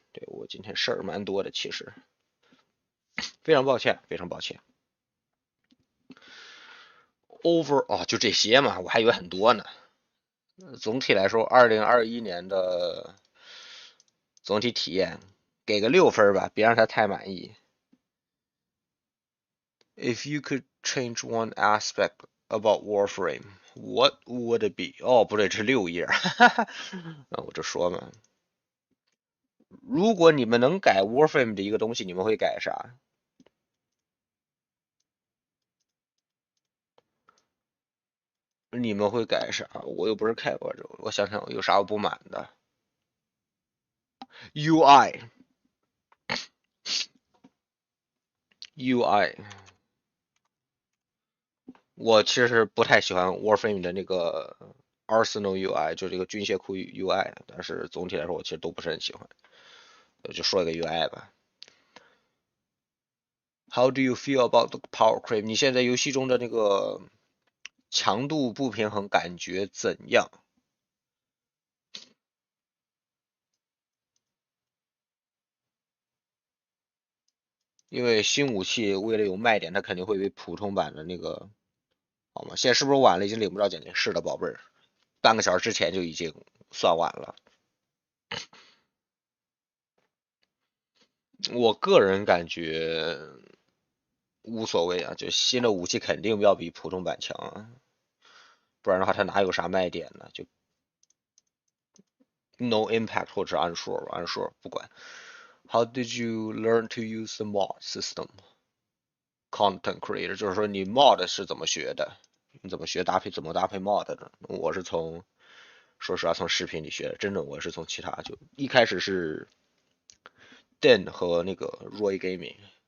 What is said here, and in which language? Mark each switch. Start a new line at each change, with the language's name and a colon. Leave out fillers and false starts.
Chinese: 对，我今天事儿蛮多的，其实非常抱歉，非常抱歉。就这些嘛，我还以为很多呢。总体来说，2021年的总体体验给个6分吧，别让他太满意。
English: If you could change one aspect about Warframe, what would it be?
Chinese: 哦，不对，这是6页。那我就说嘛，如果你们能改 Warframe 的一个东西，你们会改啥？你们会改啥？我又不是开发者，我想想有啥我不满的。 UI，我其实不太喜欢 Warframe 的那个 Arsenal UI， 就这个军械库 UI， 但是总体来说我其实都不是很喜欢。就说一个 UI 吧。
English: How do you feel about the power creep？
Chinese: 你现在游戏中的那个强度不平衡感觉怎样？因为新武器为了有卖点，它肯定会比普通版的那个好吗？现在是不是晚了？已经领不着奖金？是的，宝贝儿，半个小时之前就已经算晚了。我个人感觉无所谓啊，就新的武器肯定要比普通版强啊，不然的话它哪有啥卖点呢？就
English: no impact
Chinese: 或者unsure 不管。
English: How did you learn to use the mod system? Content creator
Chinese: 就是说你 mod 是怎么学的？你怎么学怎么搭配 mod 的？我是说实话从视频里学的，真的我是从其他就一开始是 Den 和那个 Roy Gaming。